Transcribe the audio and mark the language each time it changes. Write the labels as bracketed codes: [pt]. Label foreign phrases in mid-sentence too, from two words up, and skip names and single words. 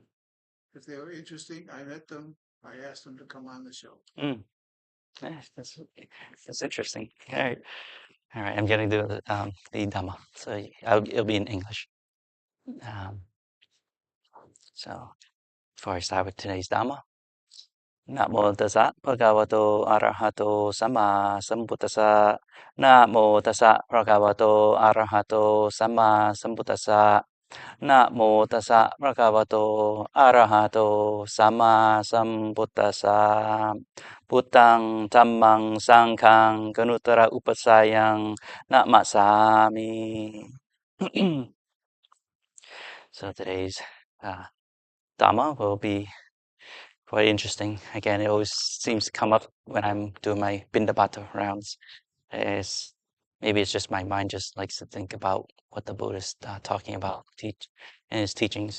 [en] If they were interesting, I met them. I asked them to come on the show. Mm. Yeah, that's interesting. All right. All right. I'm going to do the Dhamma. So it'll be in English. Um, so before I start with today's Dhamma, [pi] Namo tassa bhagavato arahato sama sambuddhassa. Namo tassa bhagavato arahato sama sambuddhassa. Namo tassa bhagavato arahato sama sambuddhassa. Buddhang dhammang sanghang ganuttara upasayang namasami. [en] So today's Dhamma will be quite interesting. Again, it always seems to come up when I'm doing my Bindabata rounds. Is maybe it's just my mind just likes to think about what the Buddha is talking about in his teachings.